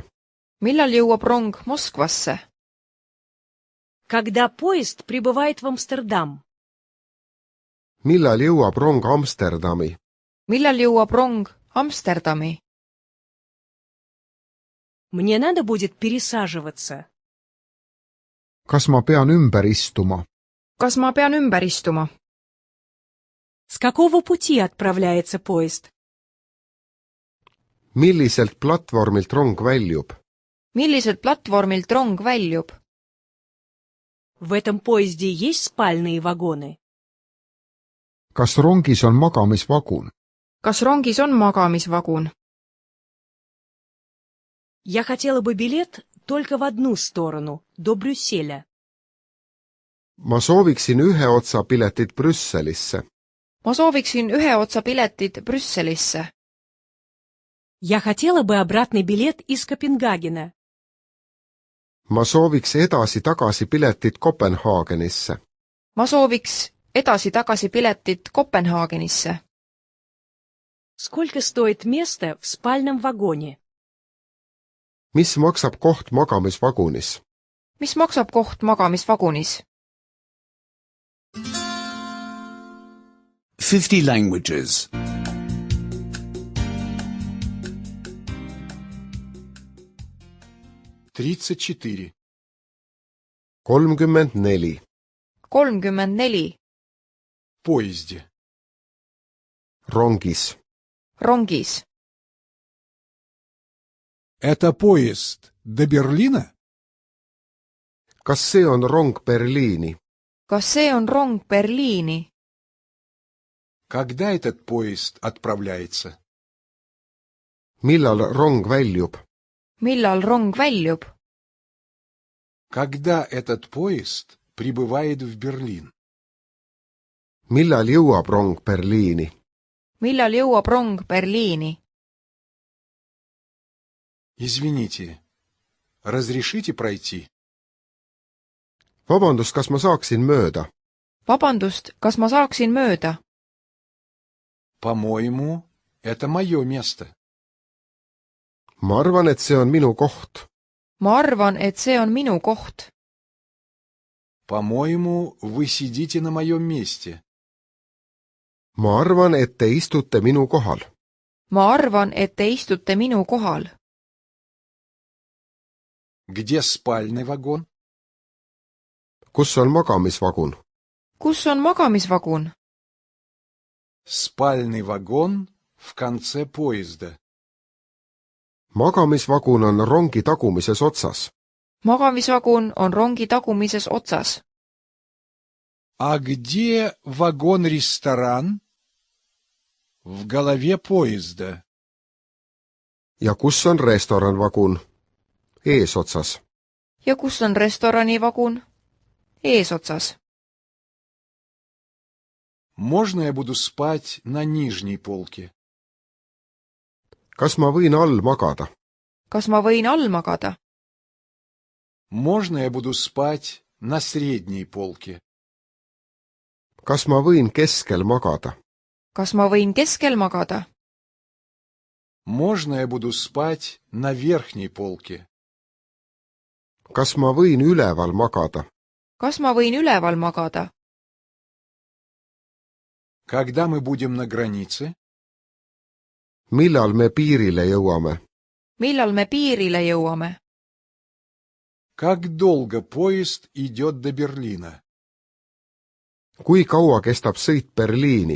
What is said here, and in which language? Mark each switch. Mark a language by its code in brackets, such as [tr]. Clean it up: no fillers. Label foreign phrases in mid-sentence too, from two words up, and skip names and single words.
[et] millal jõuab rong Moskvasse? [ru] Когда поезд прибывает в Амстердам? [et] millal jõuab rong Amsterdami? millal jõuab rong Amsterdami? [ru] Мне надо будет пересаживаться. [et] kas ma pean ümber istuma? kas ma pean ümber istuma? [ru] С какого пути отправляется поезд? [et] milliselt platvormilt rong väljub? milliselt platvormilt rong väljub? [ru] В этом поезде есть спальные вагоны? [et] kas rongis on magamisvagun? kas rongis on magamisvagun? [ru] Я хотела бы билет только в одну сторону, до Брюсселя. [et] ma sooviksin ühe otsa piletit Brüsselisse. ma sooviksin ühe otsa piletit Brüsselisse. [ru] Я хотела бы обратный билет из Копенгагена. [et] ma sooviks edasi-tagasi piletit Kopenhaagenisse. ma sooviks edasi-tagasi piletit Kopenhaagenisse. [ru] Сколько стоит место в спальном вагоне? [et] mis maksab koht magamisvagunis? mis maksab koht magamisvagunis? [en] 50 languages. [ru] 34. 34. 34. Поезде. [et] Rongis. rongis. [ru] Это поезд до Берлина? [et] kas see on rong Berliini? kas see on rong Berliini? [ru] Когда этот поезд отправляется? [et] millal rong väljub? millal rong väljub? [ru] Когда этот поезд прибывает в Берлин? [et] millal jõuab rong Berliini? millal jõuab rong Berliini? [ru] Извините, разрешите пройти? [et] vabandust, kas ma saaksin mööda? vabandust, kas ma saaksin mööda? [ru] По-моему, это мое место. [et] ma arvan, et see on minu koht. ma arvan, et see on minu koht. [ru] По-моему, вы сидите на моем месте. [et] ma arvan, et te istute minu kohal. ma arvan, et te istute minu kohal. [ru] Где спальный вагон? [et] kus on magamisvagun? kus on magamisvagun? [ru] Спальный вагон в конце поезда. [et] magamisvagun on rongi tagumises otsas. magamisvagun on rongi tagumises otsas. [ru] А где вагон-ресторан? В голове поезда. [et] ja kus on restoranvagun? eesotsas. ja kus on restoranivagun? eesotsas. [ru] Можно я буду спать на нижней полке? [et] kas ma võin all magada? kas ma võin all magada? [ru] Можно я буду спать на средней полке? [et] kas ma võin keskel magada? kas ma võin keskel magada? [ru] Можно я буду спать на верхней полке? [et] kas ma võin üleval magada? kas ma võin üleval magada? [ru] Когда мы будем на границе? [et] millal me piirile jõuame? millal me piirile jõuame? [ru] Как долго поезд идет до Берлина? [et] kui kaua kestab sõit Berliini?